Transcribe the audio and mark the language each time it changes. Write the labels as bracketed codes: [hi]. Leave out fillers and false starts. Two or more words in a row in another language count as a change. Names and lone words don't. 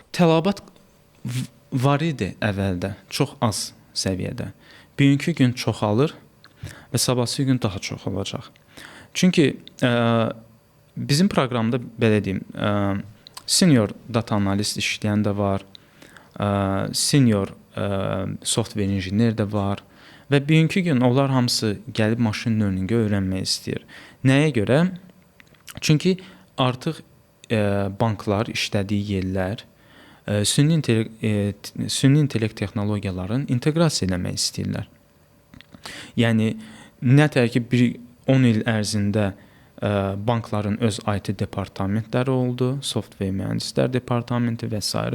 [az] Tələbat var idi əvvəldə, çox az səviyyədə. Bugünkü gün çoxalır və sabahsı gün daha çox olacaq. Çünki bizim proqramda belə deyim, [en] senior data [az] analist işləyən də var, [en] senior software engineer [az] də var və bugünkü gün onlar hamısı gəlib [en] machine learning-i [az] öyrənmək istəyir. Nəyə görə? Çünki artıq banklar, işlədiyi yerlər süni intellekt texnologiyalarını inteqrasiya etmək istəyirlər. Yəni nətər ki 10 il ərzində bankların öz IT departamentləri oldu, software mühəndislər departamenti və s.